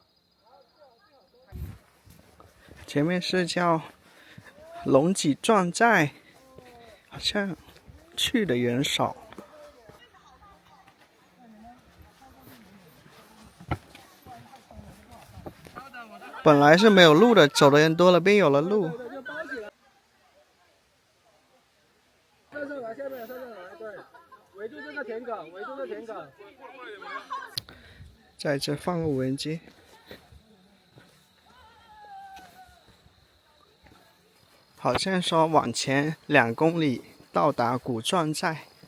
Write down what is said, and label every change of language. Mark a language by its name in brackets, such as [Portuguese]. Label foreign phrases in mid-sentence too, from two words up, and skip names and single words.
[Chinese] 前面是叫龍脊壯寨，好像去的人少。本來是沒有路的，走的人多了，便有了路。上來，下面來，對，圍住這個田埂，圍住這個田埂。在這放個無人機。好像說往前2公里到達古壯寨。